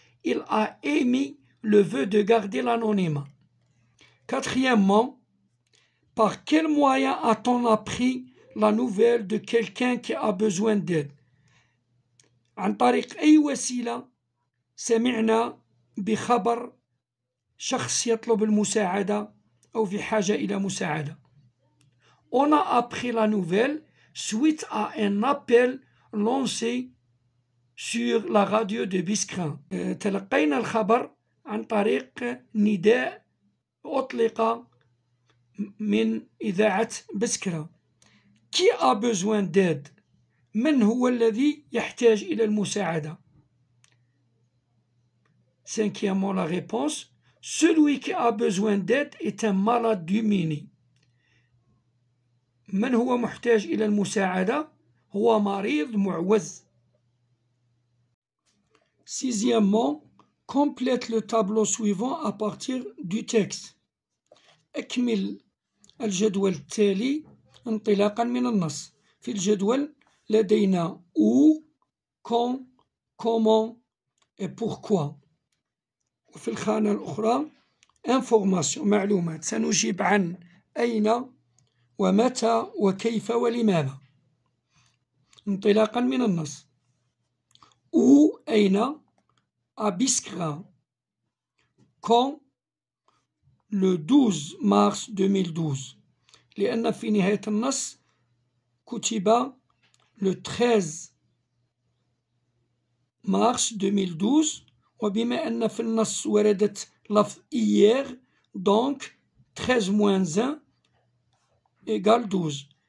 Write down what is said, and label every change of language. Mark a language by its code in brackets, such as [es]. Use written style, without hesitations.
[fr] Il a émis le vœu de garder l'anonymat. Quatrièmement, par quel moyen a-t-on appris la nouvelle de quelqu'un qui a besoin d'aide? [ar] عن طريق أي وسيلة سمعنا بخبر شخص يطلب المساعدة أو في حاجة إلى مساعدة. [fr] On a appris la nouvelle suite à un appel lancé sur la radio de Biskra. [ar] تلقينا الخبر عن طريق نداء أطلق من إذاعة بسكرة. [fr] Qui a besoin d'aide? [ar] من هو الذي يحتاج إلى المساعدة؟ [fr] Cinquièmement, la réponse, celui qui a besoin d'aide est un malade démuni. [ar] من هو محتاج إلى المساعدة؟ هو مريض معوز. [fr] Sixièmement, complète le tableau suivant à partir du texte. [ar] اكمل الجدول التالي انطلاقا من النص. في الجدول لدينا [fr] où, quand, comment et pourquoi. [ar] وفي الخانة الأخرى information معلومات، سنجيب عن أين ومتى وكيف ولماذا انطلاقا من النص. [fr] où أين à Biskra quand le 12 mars 2012 [ar] لأن في نهاية النص كتب [fr] le 13 mars 2012 [ar] وبما أن في النص وردت لفظ [fr] hier donc 13 moins 1 égale 12.